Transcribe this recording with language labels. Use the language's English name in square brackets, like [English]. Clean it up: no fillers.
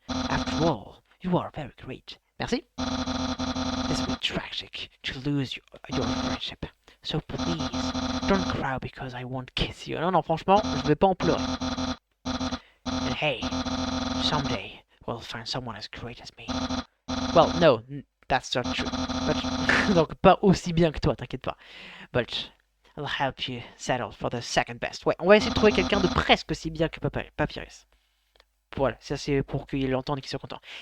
[English] After all, you are very great. Merci. This will be tragic to lose your friendship. So please, don't cry because I won't kiss you. [French] Non, franchement, je vais pas en pleurer. [English] And hey, someday, will find someone as great as me. Well, no, that's not true. [French] But donc pas aussi bien que toi, t'inquiète pas. [English] But I'll help you settle for the second best. [French] Ouais, on va essayer de trouver quelqu'un de presque aussi bien que Papyrus. Voilà, ça c'est pour qu'il l'entende et qu'il soit content.